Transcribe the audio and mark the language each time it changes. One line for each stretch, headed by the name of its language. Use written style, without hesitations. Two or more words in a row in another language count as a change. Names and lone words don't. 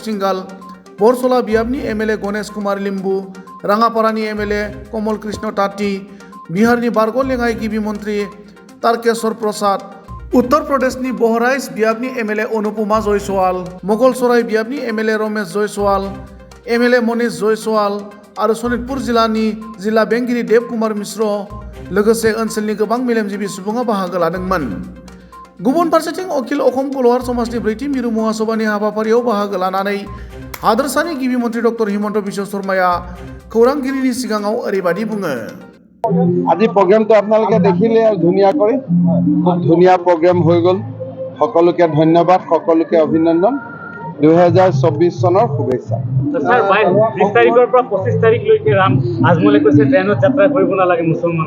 Bodo: सिंगाल, बरसला बियाबनि एमएलए गणेश कुमार लिम्बु, राङापारानि एमएलए कमल कृष्ण ताती, बिहारनि बारग' लेङाइ गिबि मन्त्रि तारकेश्वर प्रसाद, उत्तर प्रदेशनि बहराइच बियाबनि एमएलए अनुपमा जयसवाल, मोगलसराय बियाबनि एमएलए रमेश जयसवाल, एमएलए मनीष जयसवाल आरो सनितपुर जिल्लानि जिल्ला बेंगिरि देब कुमार मिश्र लोगोसे ओनसोलनि गोबां मेलेमजिबि सुबुङा बाहागो लादोंमोन। गुबुन फारसेथिं अखिल अखम कलवार समाजनि ब्रैथि मिरु महासभानि हाबाफारियाव बाहागो लानानै हादोरसानि गिबि मन्त्रि डक्टर हिमन्त बिश्व शर्माया खौरांगिरिनि सिगाङाव ओरैबायदि बुङो।
Assamese: আজি প্ৰগ্ৰেমটো আপোনালোকে দেখিলে আৰু ধুনীয়া কৰি খুব ধুনীয়া প্ৰগ্ৰেম হৈ গ'ল। সকলোকে ধন্যবাদ, সকলোকে অভিনন্দন। 2024 চনৰ শুভেচ্ছা। স্যার 20 তাৰিখৰ পৰা 25 তাৰিখলৈকে ৰাম আজমলে কৈছে ট্ৰেইনত যাত্ৰা কৰিব নালাগে মুছলমান।